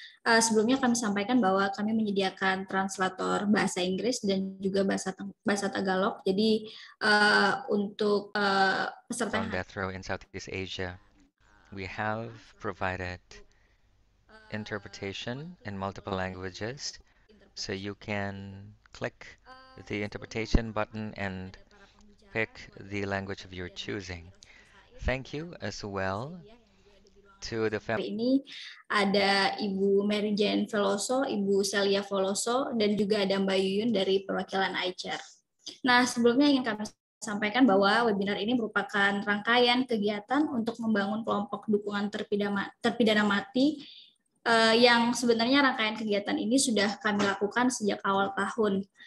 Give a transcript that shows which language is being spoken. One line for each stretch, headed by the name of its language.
Indonesian: Sebelumnya kami sampaikan bahwa kami menyediakan translator bahasa Inggris dan juga bahasa Tagalog. Jadi untuk peserta
English: On death row in Southeast Asia, we have provided interpretation in multiple languages, so you can click the interpretation button and pick the language of your choosing. Thank you as well to the
Indonesian: Hari ini ada Ibu Mary Jane Veloso, Ibu Celia Veloso, dan juga ada Mbak Yuyun dari perwakilan iChar. Nah, sebelumnya ingin kami sampaikan bahwa webinar ini merupakan rangkaian kegiatan untuk membangun kelompok dukungan terpidana mati yang sebenarnya rangkaian kegiatan ini sudah kami lakukan sejak awal tahun.